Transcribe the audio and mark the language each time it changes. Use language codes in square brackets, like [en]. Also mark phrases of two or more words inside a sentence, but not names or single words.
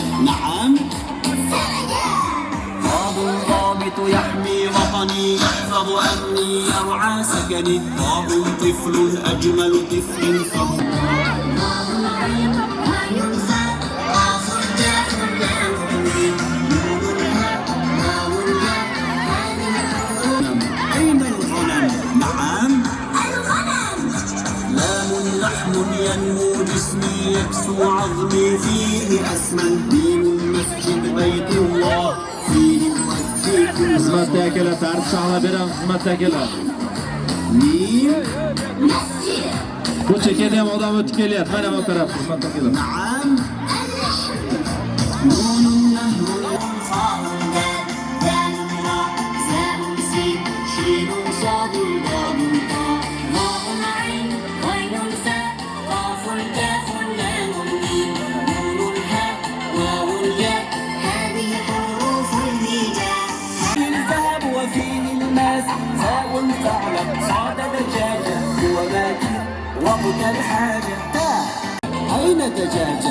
[ar] نعم سمكة ضاد ضابط يحمي وطني يحفظ أمني يرعى سكني ضاد طفل أجمل طفل فهو أين الغنم؟ نعم الغنم لام لحم ينمو جسمي يكسو عظمي فيه أسمن دين المسجد بيت الله فيه يؤدي كل [uz] xizmatdagilar tartib saqlab beramiz xizmatdagilar [ar] ميم مسجد [uz] bu chekada ham odam o'tib kelyapti mana bu taraf xizmatdagilar [ar] نعم نون نهر صاد دال راء زاء سين شين صاد ضاد طاء ظاء عين غين ساء قاف كاف لام ميم نون حاء واو ياء هذه حروف الهجاء الذهب وفيه الماس زاء ثعلب صاد دجاجة هو ماكر وقت الحاجة تاء أين دجاجة؟